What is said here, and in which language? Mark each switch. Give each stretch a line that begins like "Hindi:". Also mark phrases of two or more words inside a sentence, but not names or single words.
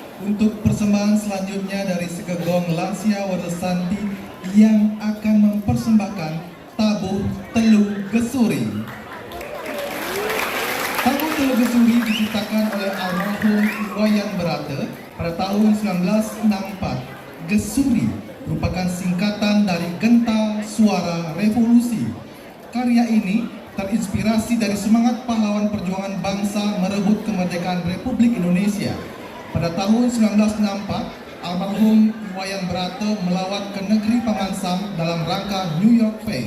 Indonesian: untuk persembahan selanjutnya dari Segegong Lansia Warsanti yang akan mempersembahkan tabuh Telu Gesuri. Tabuh Telu Gesuri diciptakan oleh almarhum Iwayan Berata pada tahun 1964. Gesuri merupakan singkatan dari Genta Suara Revolusi. Karya ini terinspirasi dari semangat pahlawan perjuangan bangsa merebut kemerdekaan Republik Indonesia. Pada tahun 1964, almarhum Iwayan Berata melawat ke negeri Paman Sam dalam rangka New York Fair.